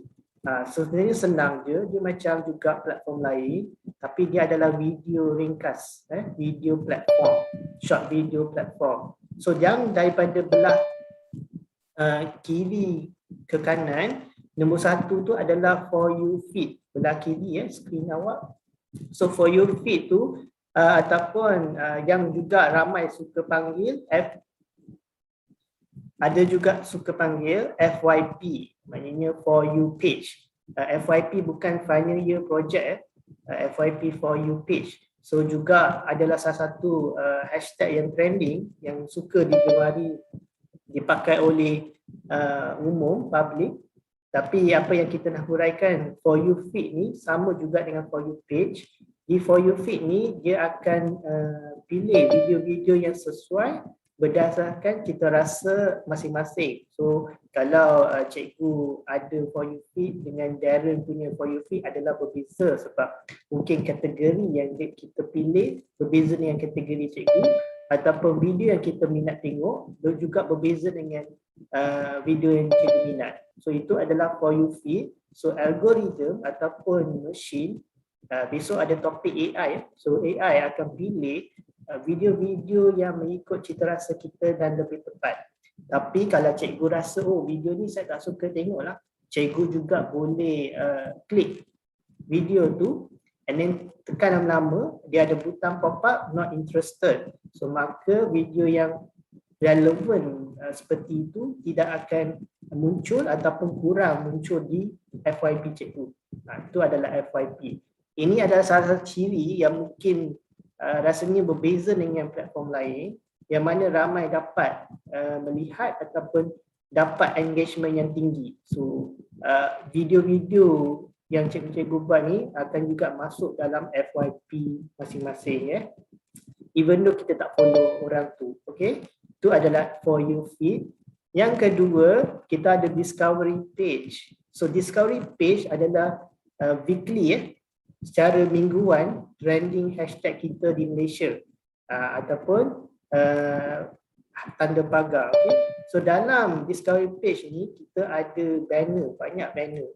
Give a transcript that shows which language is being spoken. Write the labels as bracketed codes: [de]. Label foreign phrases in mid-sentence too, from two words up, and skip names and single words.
[ms] Sebenarnya senang je, dia macam juga platform lain, tapi dia adalah video ringkas, [en] video platform, short video platform. [ms] So yang daripada belah kiri ke kanan, nombor 1 tu adalah [en] for you feed, [ms] belah kiri skrin awak. So [en] for you feed [ms] tu ataupun yang juga ramai suka panggil ada juga suka panggil FYP, maknanya [en] for you page. [ms] FYP bukan [en] final year project, [ms] FYP [en] for you page. [ms] So juga adalah salah satu hashtag yang trending yang suka digemari, dipakai oleh umum, public. Tapi apa yang kita nak huraikan, [en] for you feed [ms] ni sama juga dengan [en] for you page. [ms] Di [en] for you feed [ms] ni dia akan pilih video-video yang sesuai berdasarkan kita rasa masing-masing. So kalau cikgu ada [en] for you feed [ms] dengan Darren punya [en] for you feed [ms] adalah berbeza, sebab mungkin kategori yang kita pilih berbeza dengan kategori cikgu, ataupun video yang kita minat tengok juga berbeza dengan video yang cikgu minat. So itu adalah [en] for you feed. [ms] So algoritma ataupun machine, besok ada topik AI. So AI akan pilih video-video yang mengikut cita rasa kita dan lebih tepat. Tapi kalau cikgu rasa video ni saya tak suka tengok lah, cikgu juga boleh klik video tu [en] and then [ms] tekan lama-lama dia ada butang [en] pop up not interested. [ms] So maka video yang relevan seperti itu tidak akan muncul ataupun kurang muncul di FYP cikgu. Itu adalah FYP. Ini adalah salah satu ciri yang mungkin rasanya berbeza dengan platform lain, yang mana ramai dapat melihat ataupun dapat engagement yang tinggi. So video-video yang cikgu-cikgu buat ni akan juga masuk dalam FYP masing-masing [en] even though [ms] kita tak follow orang tu. Okay, itu adalah [en] for you feed. [ms] Yang kedua, kita ada [en] discovery page. [ms] So [en] discovery page [ms] adalah weekly secara mingguan [en] trending hashtag [ms] kita di Malaysia ataupun tanda pagar. Okay? So dalam [en] discovery page [ms] ni kita ada banner, banyak banner.